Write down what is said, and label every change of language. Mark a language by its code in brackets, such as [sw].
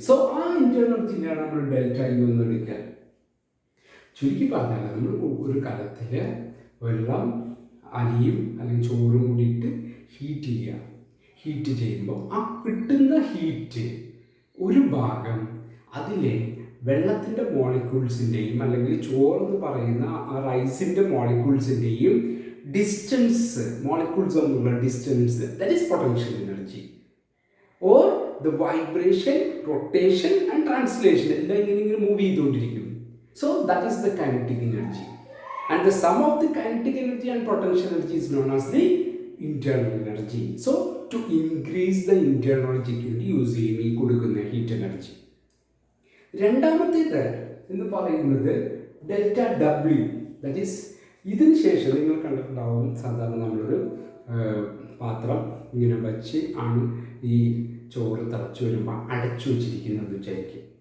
[ml] So ആ internal എനർജിയാണ് നമ്മൾ ഡെൽറ്റ യു എന്ന് വിളിക്കുക. ചുരുക്കി പറഞ്ഞാൽ നമ്മൾ ഒരു കലത്തിൽ വെള്ളം അരിയും അല്ലെങ്കിൽ ചോറും കൂടിയിട്ട് ഹീറ്റ് ചെയ്യുമ്പോൾ ആ കിട്ടുന്ന ഹീറ്റ് ഒരു ഭാഗം അതിലെ വെള്ളത്തിൻ്റെ മോളിക്യൂൾസിൻ്റെയും അല്ലെങ്കിൽ ചോറെന്ന് പറയുന്ന ആ റൈസിൻ്റെ മോളിക്യൂൾസിൻ്റെയും ഡിസ്റ്റൻസ്, മോളിക്യൂൾസ് തമ്മിലുള്ള distance, [en] That is potential energy. Or the vibration, rotation and translation [ml] എല്ലാം ഇങ്ങനെ മൂവ് ചെയ്തുകൊണ്ടിരിക്കും. [en] So that is the kinetic energy. And the sum of the kinetic energy and potential energy is known as the internal energy. So to increase the internal energy use [ml] ചെയ്യും ഈ കൊടുക്കുന്ന heat energy. രണ്ടാമത്തേത് എന്ന് പറയുന്നത് delta W, [en] that is [ml] ഇതിന് ശേഷം നിങ്ങൾ കണ്ടിട്ടുണ്ടാവും സാധാരണ നമ്മളൊരു പാത്രം ഇങ്ങനെ വെച്ച് ആണ് ഈ ചോറ് തിളച്ച് വരുമ്പോൾ അടച്ചു വെച്ചിരിക്കുന്നത് വിചാരിക്കും.